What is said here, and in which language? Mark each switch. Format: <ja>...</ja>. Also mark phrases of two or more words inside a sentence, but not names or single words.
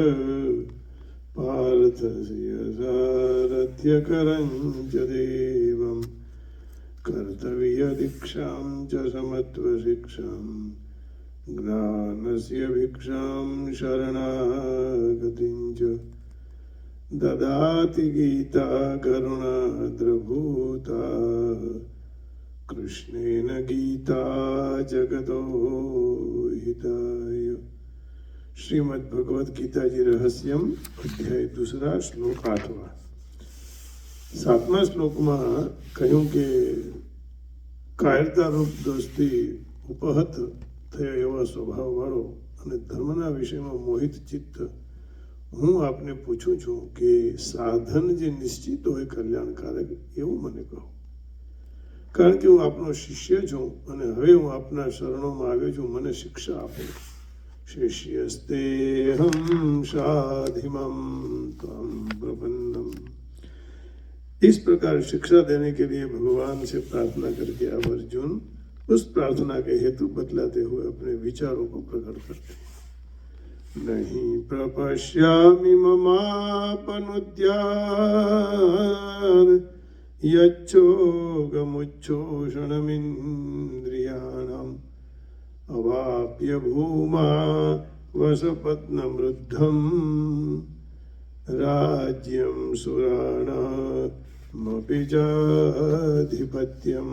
<sa>पार्थस्य सारथ्यकरं च देवं कर्तव्यदीक्षां च समत्वशिक्षां ज्ञानस्य भिक्षां शरणागतिं च ददाति गीता करुणाद्रभूता कृष्णेन गीता जगतो हिताय। श्रीमद् भगवद गीता जी रहस्यम अध्याय 2 श्लोक 8।</sa> <gu>7મા શ્લોકમાં કહ્યું કે કાયરતા રૂપ દોસ્તી ઉપહત થયો એવા સ્વભાવવાળો અને ધર્મના વિષયમાં મોહિત ચિત્ત હું આપને પૂછું છું કે સાધન જે નિશ્ચિત હોય કલ્યાણકારક એવું મને કહો, કારણ કે હું આપનો શિષ્ય છું અને હવે હું આપના શરણોમાં આવ્યો છું, મને શિક્ષા આપો।</gu> <sa>शिष्यस्तेऽहं साधिमं त्वं प्रपन्नम्।</sa> <hi>इस प्रकार शिक्षा देने के लिए भगवान से प्रार्थना करके अब अर्जुन उस प्रार्थना के हेतु बतलाते हुए अपने विचारों को प्रकट करते हैं।</hi> <sa>नहीं प्रपश्यामि ममापनुद्यात् यच्छोगमुच्छोषणमिन्द्रियाणाम् अवाप्य भूमा वसपत्नमृद्धम् राज्यं सुराणामपि चाधिपत्यम्।</sa>